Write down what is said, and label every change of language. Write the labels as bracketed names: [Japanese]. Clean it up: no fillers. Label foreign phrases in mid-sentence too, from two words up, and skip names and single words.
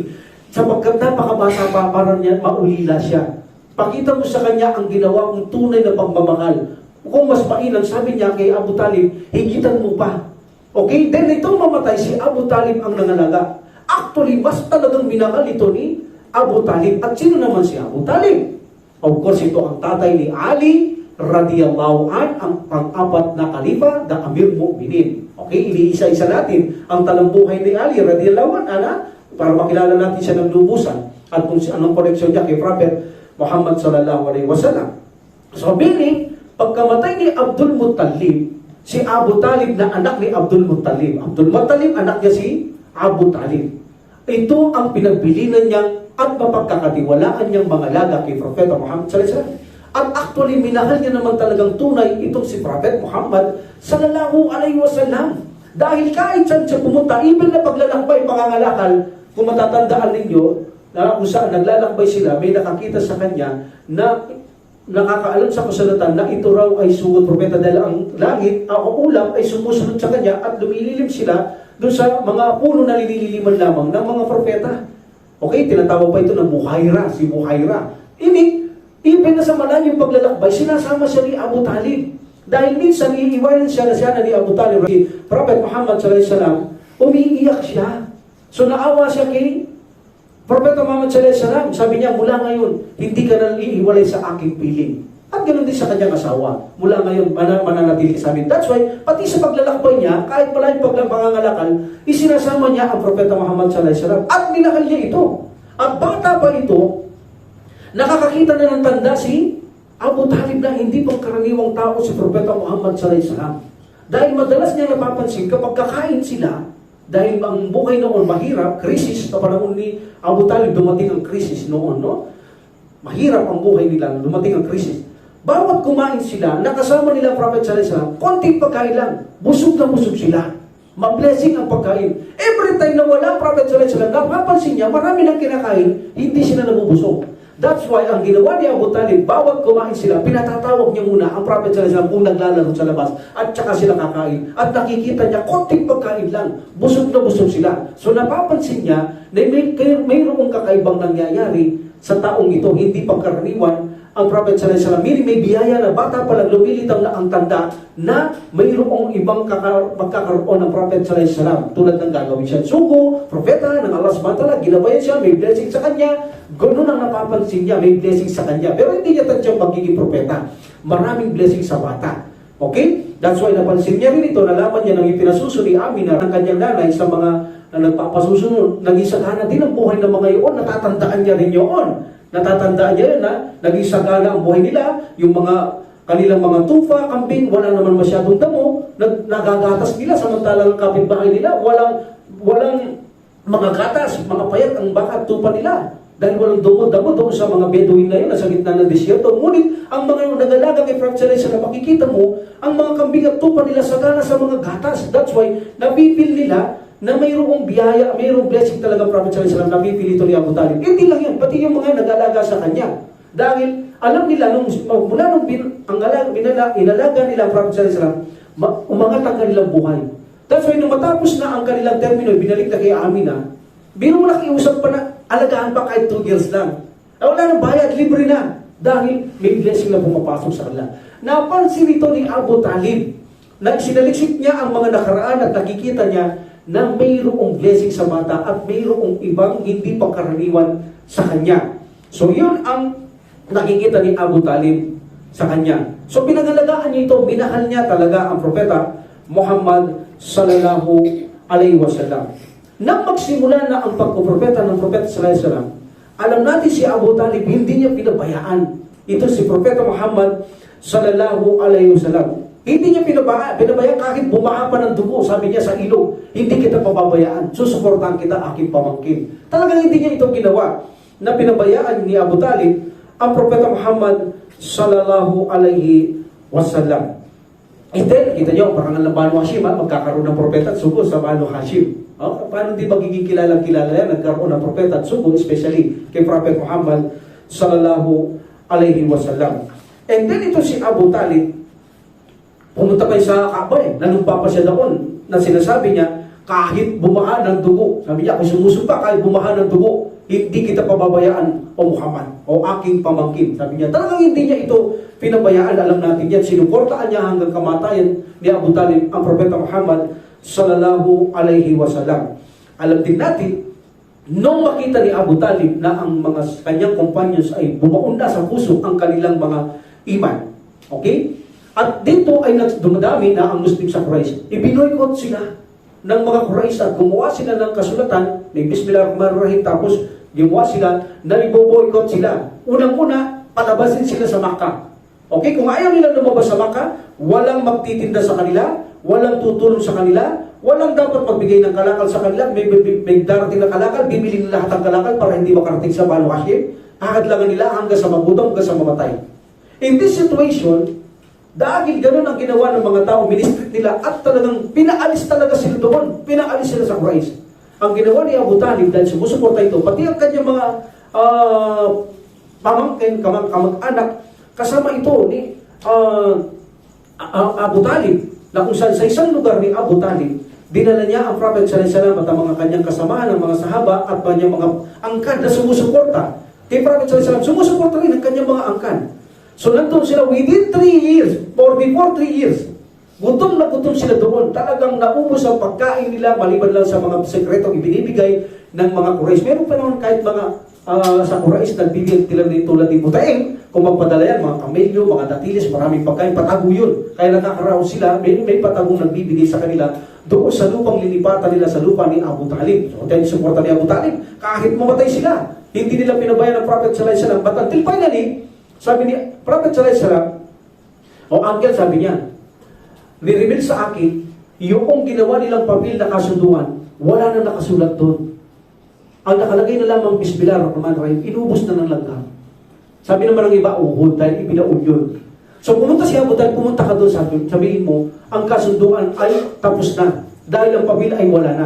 [Filipino] Sapagkat napakabasa pa para niya maulila siya. Pakita mo sa kanya ang ginawa kong tunay na pagmamahal. Kung mas mainam, sabi niya kay Abu Talib, higitan mo pa. Okay? Then itong mamatay, si Abu Talib ang nangalaga. Actually, mas talagang minahal ito ni Abu Talib. At sino naman si Abu Talib? [English] Of course, [Filipino] ito ang tatay ni Ali [Arabic] رضي الله عن, [Filipino] ang pang-apat na kalifa, the Amir Mu'minin. Okay? Iniisa-isa natin ang talambuhay ni Ali [Arabic] رضي الله عن, [Filipino] para makilala natin siya ng lubusan at kung anong koneksyon niya kay Prophet Muhammad [Arabic] صلى الله عليه وسلم. [English] So, meaning, [Filipino] pagkamatay ni Abdul Muttalib, si Abu Talib na anak ni Abdul Muttalib. Abdul Muttalib, anak niya si Abu Talib. Ito ang pinagbilinan niya at mapagkakatiwalaan niyang mga laga kay Propeta Muhammad [Arabic] صلى الله عليه وسلم. [Filipino] At actually, minahal niya naman talagang tunay itong si Prophet Muhammad [Arabic] صلى الله عليه وسلم. [Filipino] Dahil kahit saan siya pumunta, even na paglalakbay, pangangalakal, kung matatandaan ninyo, na kung saan naglalakbay sila, may nakakita sa kanya na nakakaalam sa kasulatan na ito raw ay sugod propeta dahil ang langit, ang ulap ay sumusunod sa kanya at lumililim sila doon sa mga puno na linililiman lamang ng mga propeta. Okay, tinatawag pa ito ng Buhaira, si Buhaira. Even na sa malayong paglalakbay, sinasama siya ni Abu Talib. Dahil minsan, iiwanan siya na siya na ni Abu Talib. Si Prophet Muhammad [Arabic] صلى الله عليه وسلم, [Filipino] umiiyak siya. So naawa siya kay Propeta Muhammad [Arabic] صلى الله عليه وسلم. [Filipino] Sabi niya, mula ngayon, hindi ka na iiwalay sa aking piling. At ganoon din sa kanyang asawa. Mula ngayon, mananatili sa amin. [English] That's why, [Filipino] pati sa paglalakbay niya, kahit pala yung pagpangangalakal, isinasama niya ang Propeta Muhammad [Arabic] صلى الله عليه وسلم. [Filipino] At minahal niya ito. At bata pa ito, nakakakita na ng tanda si Abu Talib na hindi pang karaniwang tao si Propeta Muhammad [Arabic] صلى الله عليه وسلم. [Filipino] Dahil madalas niya napapansin kapag kakain sila, dahil ang buhay noon mahirap, krisis, sa panahon ni Abu Talib, dumating ang krisis noon, no? Mahirap ang buhay nila, dumating ang krisis. Bawat kumain sila, nakasama nila ang Prophet [Arabic] صلى الله عليه وسلم, [Filipino] konting pagkain lang, busog na busog sila. Ma-blessing ang pagkain. [English] Every time [Filipino] na wala ang Prophet [Arabic] صلى الله عليه وسلم, [Filipino] napapansin niya, marami nang kinakain, hindi sila nabubusog. [English] That's why, [Filipino] ang ginawa ni Abu Talib, bawat kumain sila, pinatatawag niya muna ang Prophet [Arabic] صلى الله عليه وسلم [Filipino] kung naglalaro sa labas, at saka sila kakain. At nakikita niya, konting pagkain lang, busog na busog sila. So napapansin niya, na mayroong kakaibang nangyayari sa taong ito, hindi pangkaraniwan. Ang Prophet [Arabic] صلى الله عليه وسلم, [Filipino] may biyaya na bata pa lang, lumilitaw na ang tanda na mayroong ibang magkakaroon ng Prophet [Arabic] صلى الله عليه وسلم. [Filipino] Tulad ng gagawin siya sugo, propeta ng Allah [Arabic] سبحانه و تعالى, [Filipino] ginabayan siya, may blessing sa kanya. Ganoon ang napapansin niya, may blessing sa kanya. Pero hindi niya tansiyang magiging propeta. Maraming blessing sa bata. Okay? That's why napansin niya rin ito, nalaman niya nang ipinasuso ni Amina ng kanyang nanay sa mga na nagpapasusunod. Naging sagana din ang buhay ng mga iyon, natatandaan niya rin yun. Natatandaan niya yun na naging sagana ang buhay nila, yung mga kanilang mga tufa, kambing, wala naman masyadong damo, nagagatas nila, samantalang kapitbahay nila, walang mga gatas, mga payat ang baka at tupa nila. Dahil walang damo doon sa mga Bedouin na yun, nasa gitna ng disyerto. Ngunit, ang mga nagalaga kay Prophet [Arabic] صلى الله عليه وسلم, [Filipino] makikita mo, ang mga kambing at tupa nila sagana sa mga gatas. [English] That's why, [Filipino] napipil nila na mayroong biyaya, mayroong blessing talaga Prophet [Arabic] صلى الله عليه وسلم, [Filipino] napipili ito ni Abu Talib. Hindi lang yun, pati yung mga nag-alaga sa kanya. Dahil alam nila, mula nung inalaga nila ang Prophet [Arabic] صلى الله عليه وسلم, [Filipino] umangat ang kanilang buhay. [English] That's why, [Filipino] nung matapos na ang kanilang termino, binalik na kay Amina, biro mo nakiusap pa na, alagaan pa kahit 2 years lang. Wala nang bayad, libre na. Dahil may blessing na pumapasok sa kanila. Napansin ito ni Abu Talib, na sinaliksik niya ang mga nakaraan at nakikita niya na mayroong blessing sa bata at mayroong ibang hindi pangkaraniwan sa kanya. So yun ang nakikita ni Abu Talib sa kanya. So pinangalagaan niya ito, minahal niya talaga ang propeta Muhammad [Arabic] صلى الله عليه وسلم. [Filipino] Nang magsimula na ang pagpropeta ng Propeta [Arabic] صلى الله عليه وسلم, [Filipino] alam natin si Abu Talib hindi niya pinabayaan. Ito si Propeta Muhammad [Arabic] صلى الله عليه وسلم. [Filipino] Hindi niya pinabayaan kahit bumaha pa ng dugo, sabi niya sa ilog, hindi kita pababayaan, susuportahan kita, aking pamangkin. Talagang hindi niya ito ginawa na pinabayaan ni Abu Talib ang Propeta Muhammad [Arabic] صلى الله عليه وسلم. [English] And then, [Filipino] kita niyo, parang ang Banu Hashim, magkakaroon ng propeta at sugo sa Banu Hashim. Paano di magiging kilala-kilala yan? Nagkaroon ng propeta at sugo, especially kay Prophet Muhammad [Arabic] صلى الله عليه وسلم. [English] And then, [Filipino] ito si Abu Talib, pumunta pa sa Kaaba nanumpa pa siya doon, na sinasabi niya, kahit bumaha ng dugo, sabi niya, kung sumusumpa, kahit bumaha ng dugo, hindi kita pababayaan, o Muhammad, o aking pamangkin. Sabi niya, talagang hindi niya ito pinabayaan. Alam natin yan, sinuportaan niya hanggang kamatayan ni Abu Talib ang Propeta Muhammad [Arabic] صلى الله عليه وسلم. [Filipino] Alam din natin, nung makita ni Abu Talib na ang mga kanyang companions ay bumaon na sa puso ang kanilang mga iman. Okay? At dito ay dumadami na ang Muslim sa Quraysh. Ibinoykot sila ng mga Quraysh at gumawa sila ng kasulatan, may Bismillahirrahmanirrahim, tapos gumawa sila na iboboykot sila. Unang-una, palabasin sila sa Makkah. Okay, kung ayaw nila lumabas sa Makkah, walang magtitinda sa kanila, walang tutulong sa kanila, walang dapat magbigay ng kalakal sa kanila, may darating na kalakal, bibili nila lahat ng kalakal para hindi makarating sa Banu Hashim, ahadlangan nila hanggang sa magutom, hanggang sa mamatay. [English] In this situation, [Filipino] dahil ganun ang ginawa ng mga tao, ministrit nila at talagang pinaalis talaga sila doon, pinaalis sila sa Quraysh. Ang ginawa ni Abu Talib dahil sumusuporta ito, pati ang kanyang mga pamangkin, kamag-anak, kasama ito ni Abu Talib, na kung saan sa isang lugar ni Abu Talib, dinala niya ang Prophet [Arabic] صلى الله عليه وسلم [Filipino] at ang mga kanyang kasamahan, ang mga sahaba at kanyang mga angkan na sumusuporta. Kay Prophet [Arabic] صلى الله عليه وسلم, [Filipino] sumusuporta rin ang kanyang mga angkan. So nandun sila [English] within 3 years, or before 3 years, [Filipino] gutom na gutom sila doon. Talagang naubos ang pagkain nila, maliban lang sa mga sekretong ibinibigay ng mga Quraysh. Meron pa naman kahit mga sa Quraysh nagbibigay tulad ni Butaim, kung magpadala yan, mga kamelyo, mga datilis, maraming pagkain, patago yun. Kaya nakakaraw sila, may patagong nagbibigay sa kanila doon sa lupang lilipatan nila sa lupa ni Abu Talib. So, dahil suporta ni Abu Talib, kahit mamatay sila, hindi nila pinabayan ng Prophet [Arabic] صلى الله عليه وسلم. [English] But until finally, [Filipino] sabi ni Prophet [Arabic] صلى الله عليه وسلم, [Filipino] o angel sabi niya, ni-reveal sa akin, yung ginawa nilang papel na kasunduan, wala na nakasulat doon. Ang nakalagay na lamang Bismillahirrahmanirrahim, inubos na ng langgam. Sabi naman ng iba, uhod, dahil ibinaud yun. So pumunta si Abu Talib, pumunta ka doon, sabihin mo, ang kasunduan ay tapos na, dahil ang papel ay wala na.